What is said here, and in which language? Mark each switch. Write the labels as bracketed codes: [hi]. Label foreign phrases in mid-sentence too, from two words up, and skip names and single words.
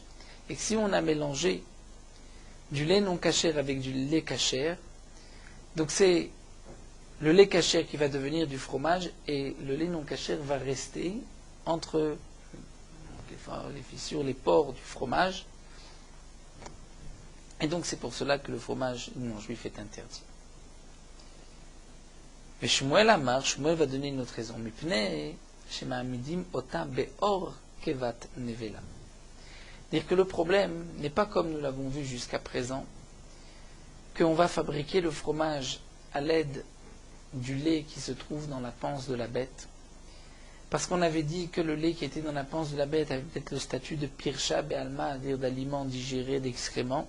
[fr] Et si on a mélangé du lait non cachère avec du lait cachère, donc c'est le lait cachère qui va devenir du fromage et le lait non cachère va rester entre les fissures, les pores du fromage. Et donc c'est pour cela que le fromage non juif est interdit. Mais [he] שמואל אמר, [fr] Shmuel va donner une autre raison. [he] מפני שמעמידים אותה בעור קיבת נבלה. [fr] C'est-à-dire que le problème n'est pas comme nous l'avons vu jusqu'à présent, qu'on va fabriquer le fromage à l'aide du lait qui se trouve dans la panse de la bête. Parce qu'on avait dit que le lait qui était dans la panse de la bête avait peut-être le statut de [arc] פירשא בעלמא, [fr] c'est-à-dire d'aliment digéré, d'excrément.